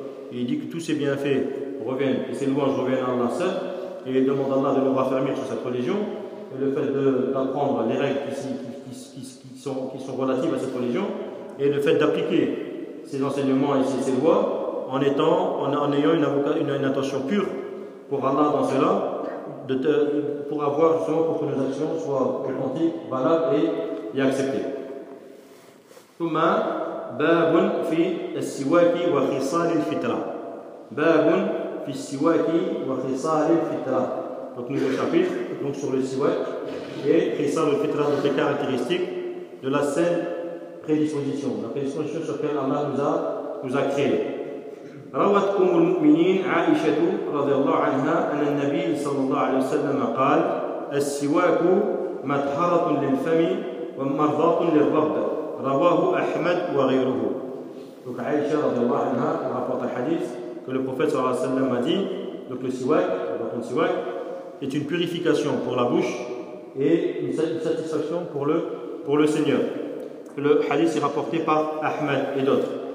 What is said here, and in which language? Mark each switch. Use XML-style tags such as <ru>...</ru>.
<fr>Et il dit que tous ses bienfaits reviennent, et ses louanges reviennent à Allah seul, et il demande à Allah de nous raffermir sur cette religion, et le fait d'apprendre les règles qui sont relatives à cette religion, et le fait d'appliquer ses enseignements et ses lois en ayant une intention pure pour Allah dans cela, pour avoir justement pour que nos actions soient authentiques, valables et acceptées.</fr> <ar>Thumma باب في السواك وخصال الفطرة. باب في السواك وخصال الفطرة.</ar> <fr>Donc nouveau chapitre, donc sur le siwak et khisal al-fitra, donc les caractéristiques de la saine prédisposition, la prédisposition sur laquelle Allah nous a créé.</fr> <ar>روت أم المؤمنين عائشة رضي الله عنها أن النبي صلى الله عليه وسلم قال السواك مطهرة للفم ومرضاة للرب. Rawahu Ahmed wa ghayruhu.</ar> <fr>Donc Aïcha radiallahu anha rapporte un hadith que le prophète sallallahu alayhi wa sallam a dit, donc le siwak est une purification pour la bouche et une satisfaction pour le Seigneur. Le hadith est rapporté par Ahmed et d'autres.</fr>